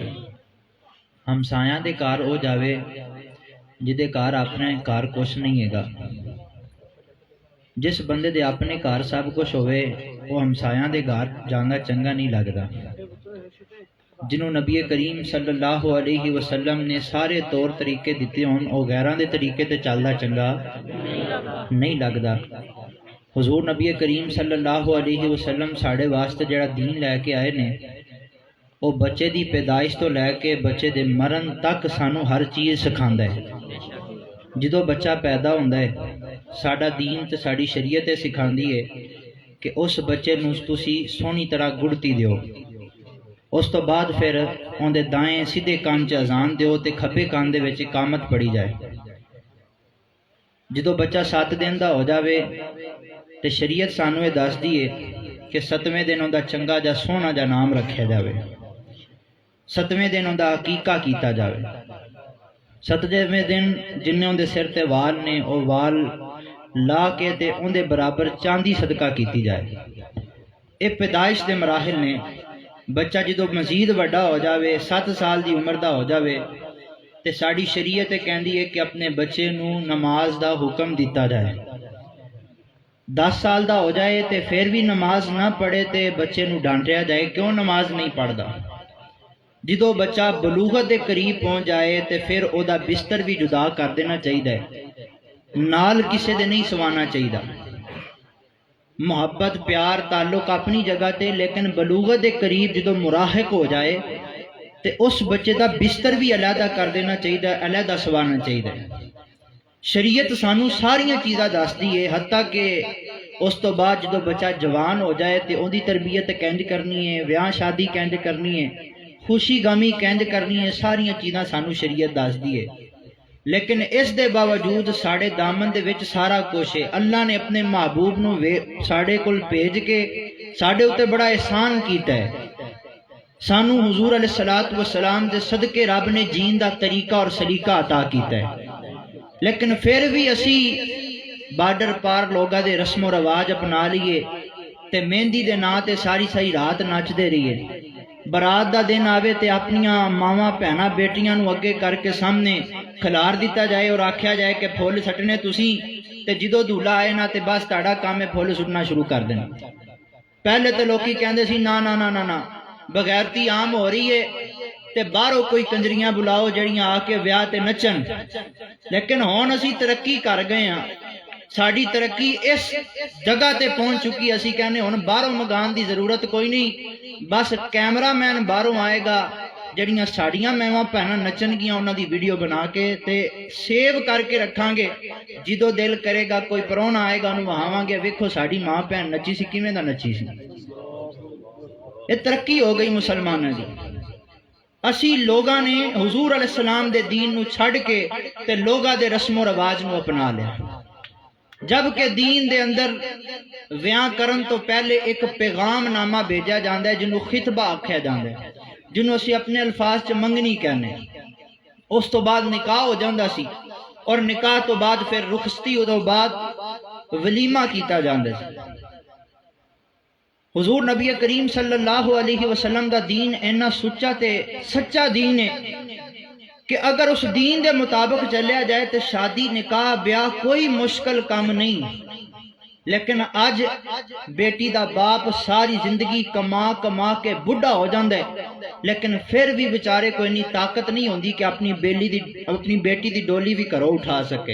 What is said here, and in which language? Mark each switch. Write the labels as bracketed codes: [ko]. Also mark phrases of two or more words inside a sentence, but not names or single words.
[pa] ہم سایاں دے کار ہو جاوے جدے کار اپنے کار کچھ نہیں ہے گا۔ جس بندے دے اپنے کار سب کچھ ہوئے وہ ہمسایاں دے گھر جانا چنگا نہیں لگدا۔ جنہوں نبی کریم صلی اللہ علیہ وسلم نے سارے طور طریقے دیتے ہون او غیراں دے طریقے تے چلدا چنگا نہیں لگدا۔ حضور نبی کریم صلی اللہ علیہ وسلم ساڑے واسطے جڑا دین لے کے آئے نے، وہ بچے دی پیدائش تو لے کے بچے دے مرن تک سانو ہر چیز سکھاندا ہے۔ جدو بچہ پیدا ہوندا ہے ساڈا دین تے ساڈی شریعت سکھاندی ہے کہ اس بچے نوں تسی سونی طرح گڑتی دیو، اس تو بعد پھر اون دے دائیں سیدھے کان چ اذان دیو تے کھبے کان دے وچ اقامت پڑھی جائے۔ جدو بچہ 7 دن دا ہو جاوے تے شریعت سانو یہ دس دیے کہ 7ویں دن اوندا چنگا جا سونا جا نام رکھیا جاوے، 7ویں دن اوندا عقیقہ کیتا جاوے، 7ویں دن جن اون دے سر تے وال نے او وال لا کے تے اون دے برابر چاندی صدقہ کیتی جائے۔ اے پیدائش دے مراحل نے۔ بچہ جدو مزید وڈا ہو جاوے 7 سال دی عمر دا ہو جاوے تے ساڑی شریعت کہندی ہے کہ اپنے بچے نو نماز دا حکم دیتا جائے۔ 10 سال دا ہو جائے تے پھر بھی نماز نہ پڑھے تے بچے نو ڈانٹیا جائے کیوں نماز نہیں پڑھدا۔ جدو بچہ بلوغت دے قریب پہنچ جائے تے پھر او دا بستر بھی جدا کر دینا چاہیے، نال کسے دے نہیں سوانا چاہیے۔ محبت پیار تعلق اپنی جگہ تے، لیکن بلوغت دے قریب جدو مراہق ہو جائے تے اس بچے دا بستر بھی علیحدہ کر دینا چاہیے، علیحدہ سوانا چاہیے۔ شریعت سانو ساریاں چیزاں دس دی ہے، حتیٰ کہ اس تو بعد جدو بچہ جوان ہو جائے [ur] تو ان کی تربیت [pa] کینج کرنی ہے، ویاہ شادی کینج کرنی ہے، خوشی غمی کینج کرنی ہے، ساریاں چیزاں سانو شریعت دس دی ہے۔ لیکن اس دے باوجود ساڑے دامن دے وچ سارا کچھ ہے۔ اللہ نے اپنے محبوب نو ساڑے کول بھیج کے ساڑے اتے بڑا احسان کیتا ہے۔ سانو حضور علیہ السلام دے صدقے رب نے جین دا طریقہ اور سلیقہ عطا کیتا ہے، لیکن پھر بھی اسی بارڈر پار لوگاں دے رسم و رواج اپنا لیے تے مہندی دے نا تے ساری ساری رات نچ دے رہیے، برات دا دن آوے تے اپنیاں ماواں بہناں بیٹیاں نو اگے کر کے سامنے کھلار دیتا جائے اور آکھیا جائے کہ پھول سٹنے تسی تے جدو دھولا آئے نا تے بس تاڑا کام ہے پھول سٹنا شروع کر دینا۔ پہلے تے لوکی کہندے سی نا نا نا نا نا بغیرتی عام ہو رہی ہے تے باہروں کوئی کنجریاں بلاؤ جڑیاں آ کے ویاہ تے نچن، لیکن ہون اسی ترقی کر گئے ہاں، ساڑی ترقی اس جگہ تے پہنچ چکی، اسی کہنے ہن باہروں مگان دی ضرورت کوئی نہیں، بس کیمرہ مین باہروں آئے گا، جڑیاں ساڑیاں میواں پہنا نچن گیاں انہاں دی ویڈیو بنا کے تے سیو کر کے رکھاں گے، جدو دل کرے گا کوئی پرونا آئے گا انہوں وہاواں گے ویکھو ساڑی ماں پہن نچی سی کیویں دا نچی سی۔ یہ ترقی ہو گئی مسلمانوں دی۔ اسی لوگاں نے حضور علیہ السلام دے دین نو چھڑ کے تے لوگاں دے رسم و رواج نو اپنا لیا، جبکہ دین دے اندر ویاہ کرن تو پہلے ایک پیغام نامہ بھیجا جاندا ہے جنوں خطبہ آکھیا جاندا ہے، جنوں اسی اپنے الفاظ چ منگنی کہنے، اس تو بعد نکاح ہو جاندا سی، اور نکاح تو بعد پھر رخصتی تو بعد ولیمہ کیتا جاندا سی۔ حضور نبی کریم صلی اللہ علیہ وسلم دا دین اینا سچا تے سچا دین ہے کہ اگر اس دین دے مطابق چلیا جائے تو شادی نکاح بیاہ کوئی مشکل کام نہیں، لیکن آج بیٹی دا باپ ساری زندگی کما کما کے بڑھا ہو جاندہ ہے، لیکن پھر بھی بیچارے کو اتنی طاقت نہیں ہوندی کہ اپنی بیٹی دی ڈولی بھی گھروں اٹھا سکے۔